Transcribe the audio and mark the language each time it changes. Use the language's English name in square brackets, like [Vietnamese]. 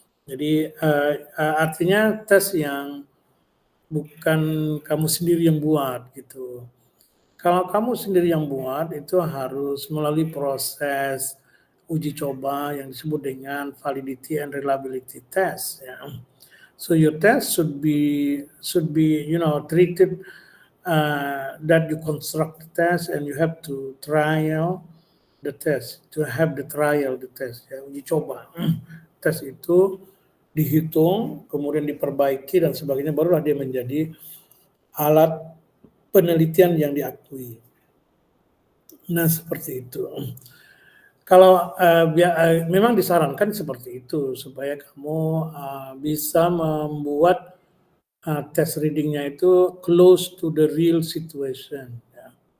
[Indonesian] Jadi artinya tes yang bukan kamu sendiri yang buat gitu. Kalau kamu sendiri yang buat itu harus melalui proses uji coba yang disebut dengan [English] validity and reliability test. [Indonesian] Ya. [English] So your test should be treated that you construct the test and you have to trial the test, to have the test, ya, [Indonesian] uji coba. Tes itu dihitung, kemudian diperbaiki dan sebagainya, barulah dia menjadi alat penelitian yang diakui. Nah, seperti itu. Kalau memang disarankan seperti itu supaya kamu bisa membuat test readingnya itu [English] close to the real situation. [Indonesian] Ya.